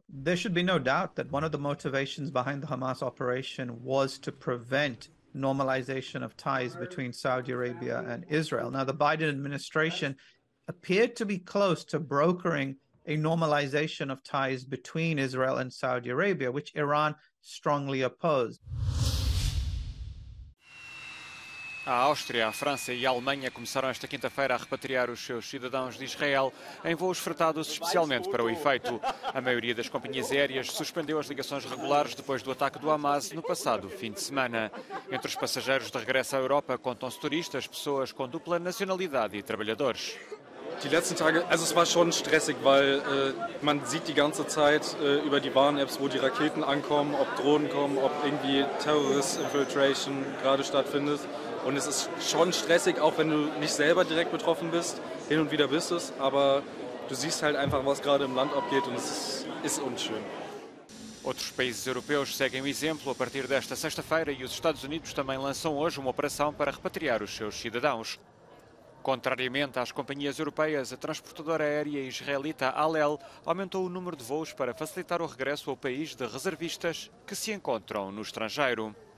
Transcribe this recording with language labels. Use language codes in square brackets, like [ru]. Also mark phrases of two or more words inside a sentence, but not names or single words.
[en] There should be no doubt that one of the motivations behind the Hamas operation was to prevent normalization of ties between Saudi Arabia and Israel. Now, the Biden administration appeared to be close to brokering a normalization of ties between Israel and Saudi Arabia, which Iran strongly opposed. [pt] A Áustria, a França e a Alemanha começaram esta quinta-feira a repatriar os seus cidadãos de Israel em voos fretados especialmente para o efeito. A maioria das companhias aéreas suspendeu as ligações regulares depois do ataque do Hamas no passado fim de semana. Entre os passageiros de regresso à Europa contam-se turistas, pessoas com dupla nacionalidade e trabalhadores. [de] Die letzten Tage, also es war schon stressig, weil man sieht die ganze Zeit über die Warn-Apps, wo die Raketen ankommen, ob Drohnen kommen, ob irgendwie Terrorist-Infiltration gerade stattfindet. Und es ist schon stressig, auch wenn du nicht selber direkt betroffen bist. Hin und wieder bist es, aber du siehst halt einfach, was gerade im Land abgeht und es ist unschön. [pt] Outros países europeus seguem o exemplo a partir desta sexta-feira e os Estados Unidos também lançam hoje uma operação para repatriar os seus cidadãos. Contrariamente às companhias europeias, a transportadora aérea israelita Al El aumentou o número de voos para facilitar o regresso ao país de reservistas que se encontram no estrangeiro.